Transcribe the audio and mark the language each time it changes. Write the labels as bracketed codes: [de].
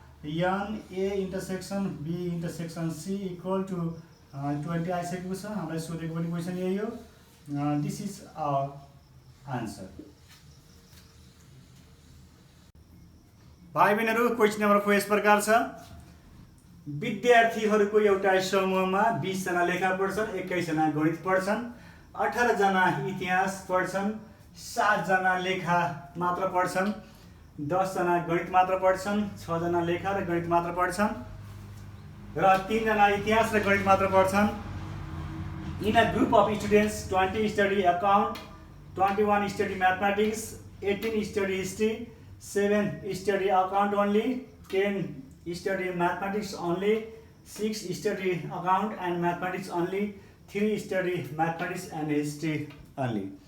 [en] n a intersection b intersection c equal to 20 [ne] आइसकेको छ. हामीलाई सोधेको पनि क्वेशन यही हो. [en] This is our answer. [ne] भाइ बहिनीहरु, क्वेशन नम्बर 4 यस प्रकार छ. विद्यार्थीहरुको एउटा समूहमा 20 जना लेखा पढ्छन्, 21 जना गणित पढ्छन्, 18 जना इतिहास पढ्छन्, 7 जना लेखा मात्र पढ्छन्, 10 जना गणित मात्र पढ्छन्, 6 जना लेखा र गणित मात्र पढ्छन्, र 3 जना इतिहास र गणित मात्र पढ्छन्. [en] In a group of students, 20 study account, 21 study mathematics, 18 study history, 7 study account only, 10 study mathematics only, 6 study account and mathematics only, 3 study mathematics and history only.